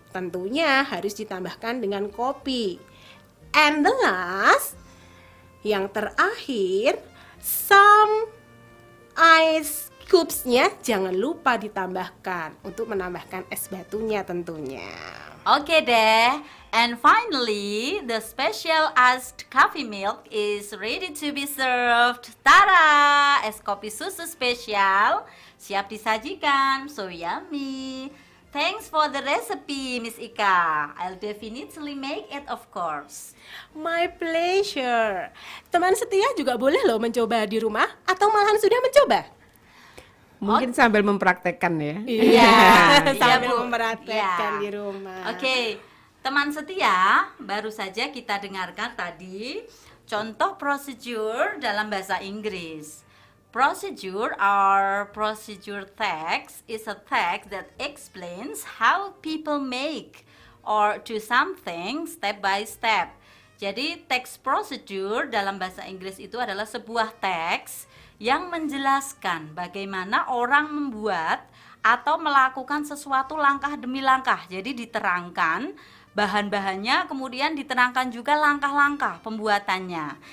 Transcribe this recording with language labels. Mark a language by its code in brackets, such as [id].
[id] Tentunya harus ditambahkan dengan kopi. And the last, yang terakhir, some ice cubes- nya jangan lupa ditambahkan untuk menambahkan es batunya tentunya. oke deh. [en] And finally, the special iced coffee milk is ready to be served. [id] Tada! Es kopi susu spesial siap disajikan. [en] So yummy. Thanks for the recipe, Miss Ika. I'll definitely make it, of course. [id] My pleasure. Teman setia juga boleh loh mencoba di rumah atau malahan sudah mencoba. Mungkin sambil mempraktekkan ya. Iya, sambil Bu. mempraktekkan Iya. di rumah. Oke, teman setia, baru saja kita dengarkan tadi contoh prosedur dalam bahasa Inggris. [en] Procedure or procedure text is a text that explains how people make or do something step by step. [id] Jadi teks procedure dalam bahasa Inggris itu adalah sebuah teks yang menjelaskan bagaimana orang membuat atau melakukan sesuatu langkah demi langkah. Jadi diterangkan bahan-bahannya, kemudian diterangkan juga langkah-langkah pembuatannya.